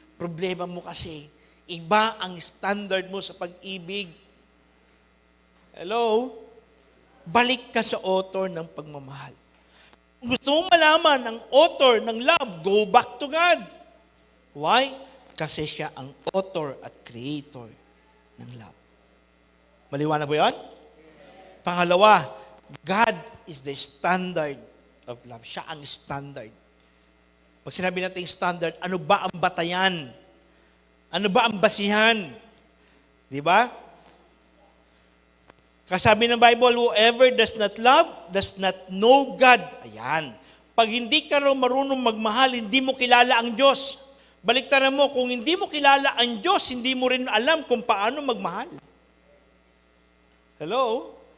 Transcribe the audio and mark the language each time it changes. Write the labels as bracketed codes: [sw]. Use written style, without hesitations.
[tl] Problema mo kasi, iba ang standard mo sa pag-ibig. Hello? Balik ka sa author ng pagmamahal. Kung gusto mong malaman ang author ng love, [en] go back to God. [tl] Why? Kasi siya ang author at creator ng love. Maliwanag ba yun? [en] Pangalawa, God is the standard of love. [tl] Siya ang standard. Pag sinabi natin standard, ano ba ang batayan? Ano ba ang basihan? Di ba? Kasabi ng [en] Bible, whoever does not love, does not know God. [tl] Ayan. Pag hindi ka raw marunong magmahal, hindi mo kilala ang Diyos. Baliktaran mo, kung hindi mo kilala ang Diyos, hindi mo rin alam kung paano magmahal. Hello?